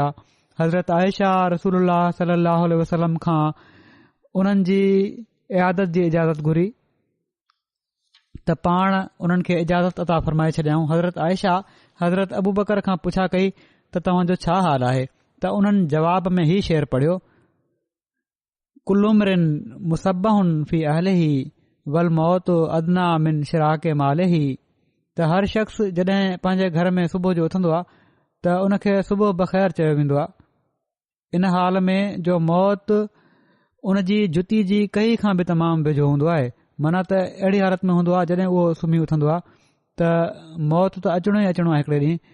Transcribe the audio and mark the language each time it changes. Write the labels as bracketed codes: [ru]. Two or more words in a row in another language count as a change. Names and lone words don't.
[sd] हज़रत आयशा रसूलुल्लाह [ar] صلى الله عليه وسلم [sd] खां उन्हनि जी इयादत जी इजाज़त घुरी त पाण उन्हनि खे इजाज़त अता फ़रमाए छॾियाऊं। हज़रत आयशा हज़रत अबू बकर खां पुछा कई त तव्हांजो छा हाल आहे, त उन्हनि जवाब में ही शेर पढ़ियो, [ar] كل امرئ مصبح في أهله والموت أدنى من شراك ماله, [sd] त हर शख़्स जॾहिं पंहिंजे घर में सुबुह जो उथंदो आहे त उन खे सुबुह बख़ैर चयो वेंदो आहे। इन हाल में जो मौत उन जी जुती जी कई खां बि तमामु वेझो हूंदो आहे, माना त अहिड़ी हालत में हूंदो आहे जॾहिं उहो सुम्ही उथंदो आहे त मौत त अचणो ई अचणो आहे हिकिड़े ॾींहुं।